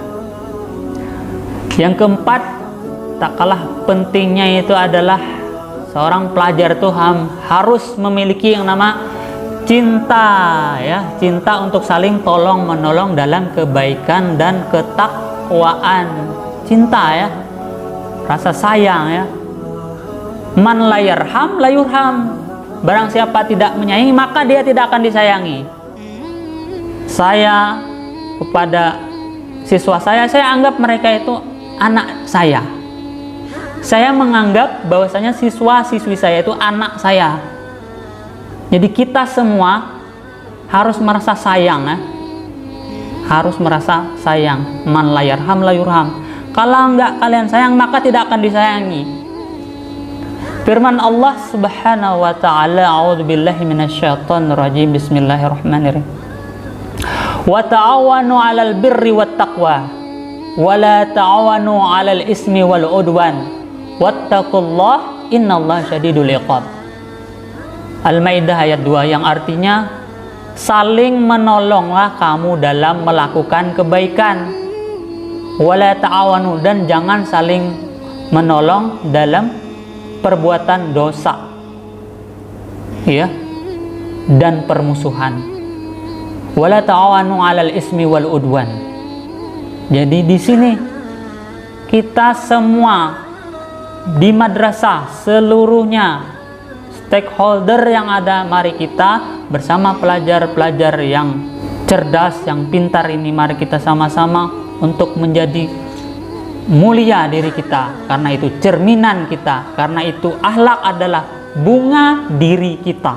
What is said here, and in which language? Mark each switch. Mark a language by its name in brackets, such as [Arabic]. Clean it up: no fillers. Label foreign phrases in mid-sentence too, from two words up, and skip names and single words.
[Indonesian] Yang keempat, tak kalah pentingnya itu adalah seorang pelajar itu harus memiliki yang nama cinta ya, cinta untuk saling tolong menolong dalam kebaikan dan ketakwaan. Cinta ya, rasa sayang ya. [Arabic] من لا يرحم لا يرحم. [Indonesian] Barang siapa tidak menyayangi, maka dia tidak akan disayangi. Saya kepada siswa saya anggap mereka itu anak saya. Saya menganggap bahwasanya siswa-siswi saya itu anak saya. Jadi kita semua harus merasa sayang ya. Harus merasa sayang. [Arabic] من لا يرحم لا يرحم. [Indonesian] Kalau enggak kalian sayang, maka tidak akan disayangi. [Arabic] Firman الله سبحانه وتعالى أعوذ بالله من الشيطان الرجيم. بسم الله الرحمن الرحيم وتعاونوا على البر والتقوى ولا تعاونوا على الإثم والعدوان واتقوا الله إن الله شديد العقاب. [Indonesian] Al-Maidah ayat 2, yang artinya saling menolonglah kamu dalam melakukan kebaikan. [Arabic] ولا تعاونوا, [Indonesian] dan jangan saling menolong dalam perbuatan dosa ya, dan permusuhan. [Arabic] ولا تعاونوا على الإثم والعدوان. [Indonesian] Jadi di sini kita semua di madrasah seluruhnya, stakeholder yang ada, mari kita bersama pelajar-pelajar yang cerdas, yang pintar ini, mari kita sama-sama untuk menjadi mulia diri kita, karena itu cerminan kita, karena itu akhlak adalah bunga diri kita.